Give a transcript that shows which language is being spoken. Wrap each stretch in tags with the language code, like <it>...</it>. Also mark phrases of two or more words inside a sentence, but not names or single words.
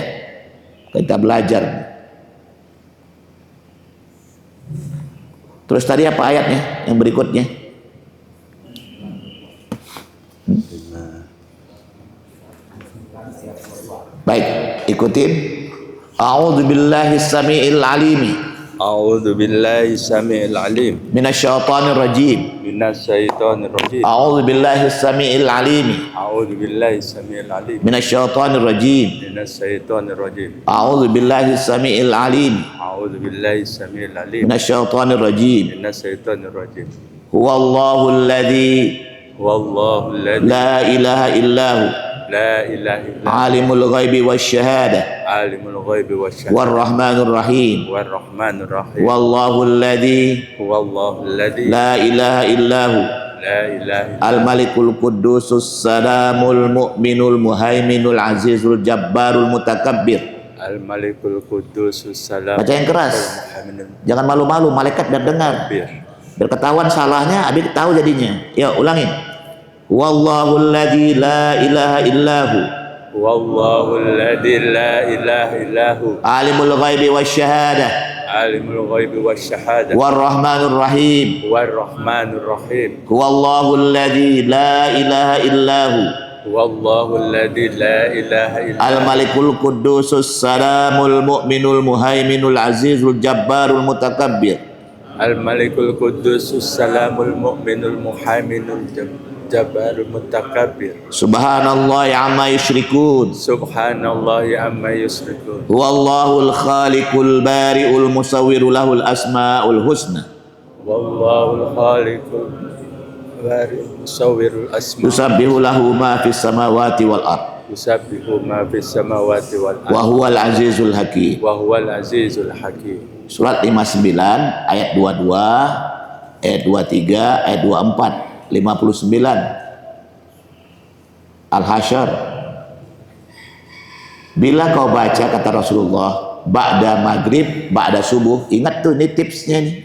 <id>Kita belajar. Terus tadi apa ayatnya yang berikutnya? Baik, ikutin.</id> <ar>أعوذ بالله السميع العليمِ. أعوذ بالله السميع العليم. من الشيطان الرجيم. من الشيطان الرجيم. أعوذ بالله السميع العليمِ. أعوذ بالله السميع العليم. من الشيطان الرجيم. من الشيطان الرجيم. أعوذ بالله السميع العليمِ. أعوذ بالله السميع العليم. من الشيطان الرجيم. من الشيطان الرجيم. هو الله الذي والله الذي لا إله إلا هو لا إله إلا عالم الغيب والشهادة عالم الغيب والشهادة والرحمن الرحيم. والرحمن الرحيم. والله الذي والله الذي لا إله إلا هو لا إله إلا الملك القدوس السلام المؤمن المهيمن العزيز الجبار المتكبر. الملك القدوس سلام.</ar> <id>Baca yang keras, jangan malu-malu, malaikat biar dengar, biar ketahuan salahnya, abis tahu jadinya. Ya, ulangin.</id> <ar>والله الذي لا إله إلا هو والله الذي لا إله إلا هو عالم الغيب والشهادة عالم الغيب والشهادة والرحمن الرحيم. والرحمن الرحيم. والله الذي لا إله إلا هو والله الذي لا إله إلا الملك القدوس السلام المؤمن المهيمن العزيز الجبار المتكبر. الملك القدوس السلام المؤمن المهيمن الجبار المتكبر. سبحان الله عما يشركون. سبحان الله عما يشركون. والله الخالق البارئ المصور له الأسماء الحسنى. والله الخالق البارئ المصور الأسماء. يسبح له ما في السماوات والأرض. يسبح ما في السماوات والأرض. وهو العزيز الحكيم. وهو العزيز الحكيم.</ar> <id>Surat 59 ayat 22, ayat 23, ayat 24, 59. Al-Hasyr. Bila kau baca, kata Rasulullah,</id> <ar>بعد المغرب, بعد الصبح,</ar> <id>ingat tuh ini tipsnya nih.</id>